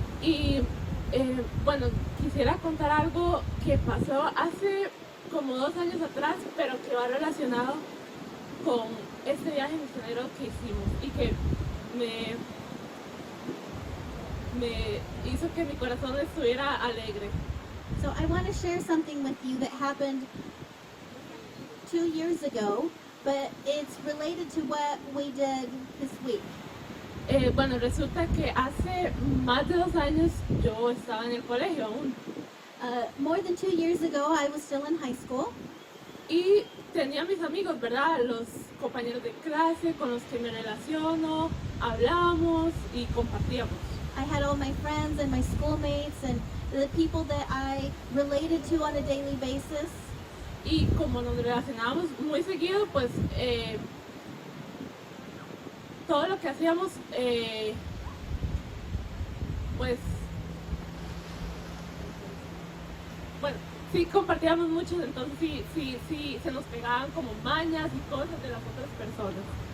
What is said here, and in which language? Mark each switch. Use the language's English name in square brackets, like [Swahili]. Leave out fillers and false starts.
[Spanish] Y bueno, quisiera contar algo que pasó hace como 2 años atrás, pero que va relacionado con este viaje misionero que hicimos y que me hizo que mi corazón estuviera alegre. [English] So I want to share something with you that happened 2 years ago, but it's related to what we did this week. [Spanish] Bueno, resulta que hace más de 2 años yo estaba en el colegio aún. [English] More than 2 years ago, I was still in high school. [Spanish] Y tenía mis amigos, ¿verdad? Los compañeros de clase con los que me relaciono, hablamos y compartíamos. [English] I had all my friends and my schoolmates and the people that I related to on a daily basis. [Spanish] Y como nos relacionábamos muy seguido, pues todo lo que hacíamos, pues, bueno, sí compartíamos mucho, entonces sí se nos pegaban como mañas y cosas de las otras personas.